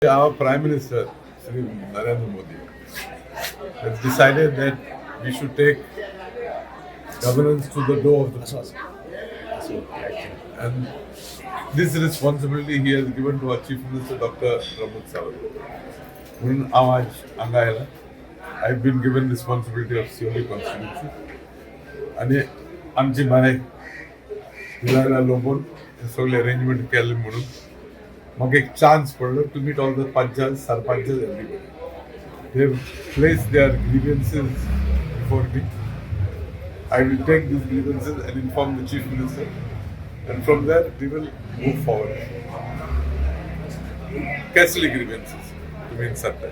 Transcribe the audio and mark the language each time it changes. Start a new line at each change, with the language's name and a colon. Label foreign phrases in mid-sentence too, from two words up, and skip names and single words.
English: Our Prime Minister, Shri Narendra Modi, has decided that we should take governance to the door of the people. And this responsibility he has given to our Chief Minister, Dr. Pramod Sawant.
Konkani: म्हणून आज अंगायला
English: I've been given responsibility of COD constituency.
Konkani: आणि आमची बाय हिलाला लोबोन सगळे अरेंजमेंट केले म्हणून मग एक चान्स पडलो
English: to meet all the panchayat, sarpanchas, everybody. They have placed their grievances before me. I will take these grievances and inform the Chief Minister, and from there we will move forward. Castle grievances to be in Satta.